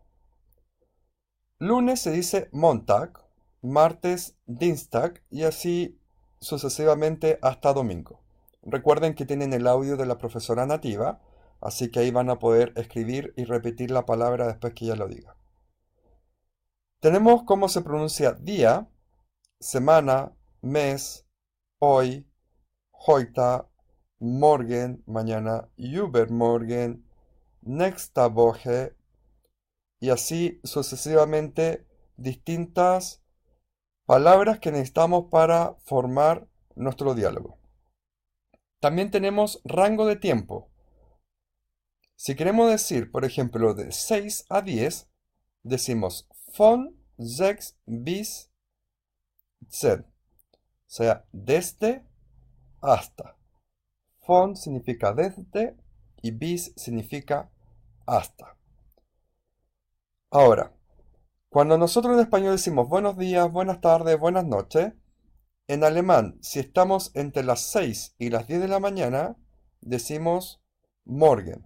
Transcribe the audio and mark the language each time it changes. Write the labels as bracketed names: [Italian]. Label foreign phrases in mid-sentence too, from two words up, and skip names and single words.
[Spanish] Lunes se dice Montag, martes Dienstag y así sucesivamente hasta domingo. Recuerden que tienen el audio de la profesora nativa, así que ahí van a poder escribir y repetir la palabra después que ella lo diga. Tenemos cómo se pronuncia día, semana, mes, hoy, [German] heute, morgen, [Spanish] mañana, [German] übermorgen, nächste Woche [Spanish] y así sucesivamente distintas palabras que necesitamos para formar nuestro diálogo. También tenemos rango de tiempo. Si queremos decir, por ejemplo, de 6 a 10, decimos [German] von 6 bis 10. [Spanish] O sea, desde hasta. Von significa desde y bis significa hasta. Ahora, cuando nosotros en español decimos buenos días, buenas tardes, buenas noches, en alemán, si estamos entre las 6 y las 10 de la mañana, decimos morgen.